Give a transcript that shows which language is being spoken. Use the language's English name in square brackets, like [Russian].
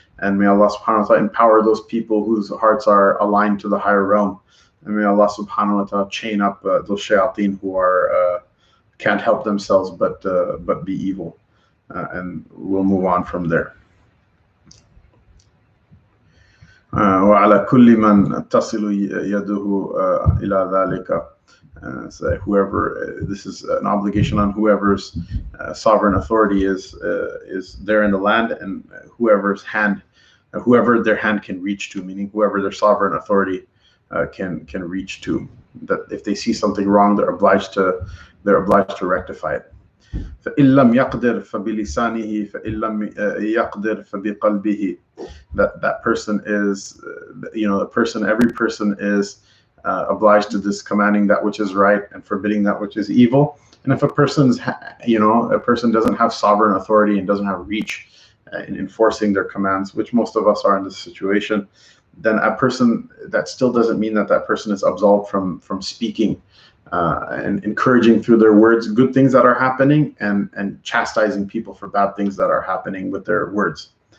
[English] And may Allah subhanahu wa ta'ala empower those people whose hearts are aligned to the higher realm. And may Allah subhanahu wa ta'ala chain up those shayateen who are can't help themselves but be evil. And we'll move on from there. [Arabic] وعلى كل من تصل يده إلى ذلك. [English] So whoever, this is an obligation on whoever's sovereign authority is there in the land, and whoever their hand can reach to, meaning whoever their sovereign authority can reach to. That if they see something wrong, they're obliged to rectify it. [Arabic] فإن لم يقدر فبلسانه فإن لم يقدر فبقلبه. [English] That person is, every person is obliged to this, commanding that which is right and forbidding that which is evil. And if a person doesn't have sovereign authority and doesn't have reach in enforcing their commands, which most of us are in this situation, then that still doesn't mean that person is absolved from speaking and encouraging through their words good things that are happening, and chastising people for bad things that are happening with their words.